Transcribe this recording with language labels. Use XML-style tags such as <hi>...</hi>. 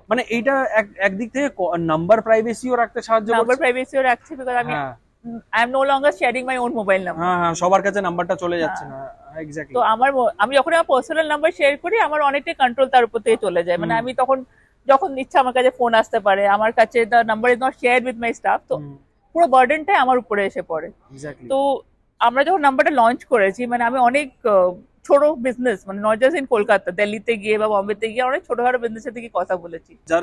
<bn>মানে এইটা একদিক থেকে নাম্বার প্রাইভেসিও রাখতে সাহায্য করছে। নাম্বার প্রাইভেসিও রাখছে,</bn> <en>Because I am no longer sharing my own mobile number.</en> <bn>হ্যাঁ হ্যাঁ, সবার কাছে নাম্বারটা চলে যাচ্ছে না। এক্স্যাক্টলি। তো আমি যখন আমার পার্সোনাল নাম্বার শেয়ার করি, আমার অনেকটাই কন্ট্রোল তার উপর থেকে চলে যায়। মানে আমি তখন যখন ইচ্ছা আমার কাছে ফোন আসতে পারে, আমার কাছে</bn> <en>the number is not shared with my staff,</en> <bn>তো পুরো বার্ডেনটাই আমার উপরে এসে পড়ে। তো আমরা যখন নাম্বারটা লঞ্চ করেছি, মানে আমি অনেক ছোট বিজনেস, মানে নট জাস্ট ইন কলকাতা, দিল্লিতে গিয়ে বা বম্বেতে গিয়ে অনেক ছোটখাটো বিজনেসের দিকে কথা বলেছি।</bn>